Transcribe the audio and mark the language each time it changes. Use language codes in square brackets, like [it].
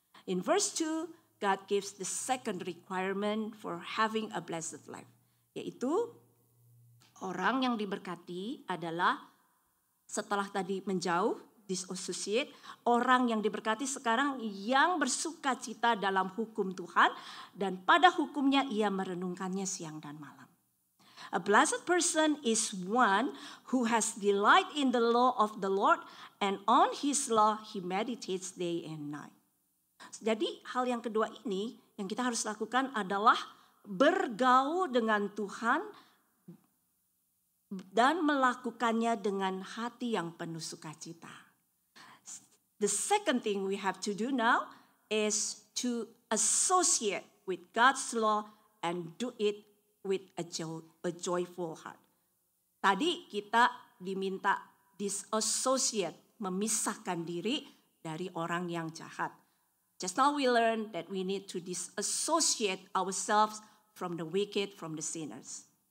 [en] In verse 2, God gives the second requirement for having a blessed life, [id] yaitu orang yang diberkati adalah setelah tadi menjauh, disassociate, orang yang diberkati sekarang yang bersuka cita dalam hukum Tuhan dan pada hukumnya ia merenungkannya siang dan malam. [en] A blessed person is one who has delight in the law of the Lord and on his law he meditates day and night. [id] Jadi hal yang kedua ini yang kita harus lakukan adalah bergaul dengan Tuhan dan melakukannya dengan hati yang penuh sukacita. [en] The second thing we have to do now is to associate with God's law and do it with a joyful heart. [id] Tadi kita diminta disassociate, memisahkan diri dari orang yang jahat. [en] Just now we learned that we need to disassociate ourselves from the wicked, from the sinners.